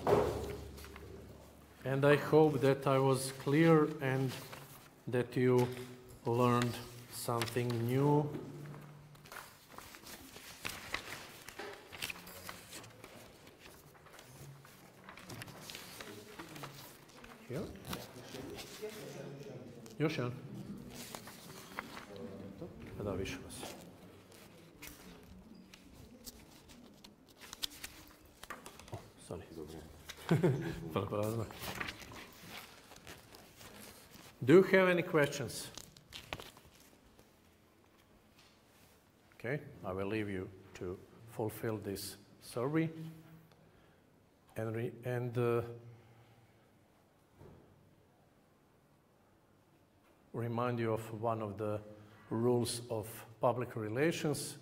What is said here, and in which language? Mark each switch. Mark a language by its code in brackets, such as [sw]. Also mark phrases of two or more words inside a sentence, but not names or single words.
[en] And I hope that I was clear and that you learned something new. Here. [hr] Još jedan. Da, više vas. [en] Oh, sorry. Do you have any questions? Okay, I will leave you to fulfill this survey and remind you of one of the rules of public relations.